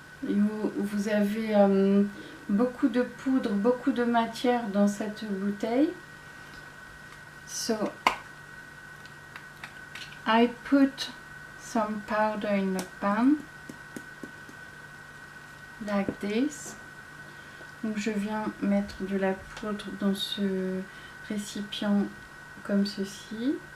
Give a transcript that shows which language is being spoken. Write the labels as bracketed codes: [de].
[fr] Vous avez beaucoup de poudre, beaucoup de matière dans cette bouteille. [en] So I put some powder in a pan like this. [fr] Donc je viens mettre de la poudre dans ce récipient comme ceci.